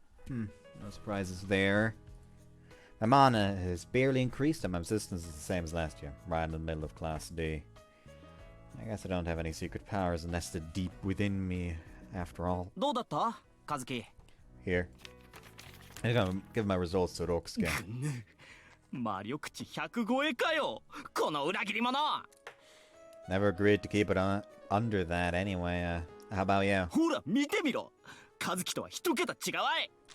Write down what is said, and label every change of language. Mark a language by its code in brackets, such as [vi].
[en] No surprises there. My mana has barely increased and my resistance is the same as last year, right in the middle of Class D. I guess I don't have any secret powers nested deep within me, after all. [ja] どうだった和樹？ [en] Here. I'm gonna give my results to Rokusuke. [ja] 魔力値100超えかよ、この裏切り者。 [en] Never agreed to keep it under that anyway. How about you? [ja] ほら見てみろ、和樹とは一桁違わい。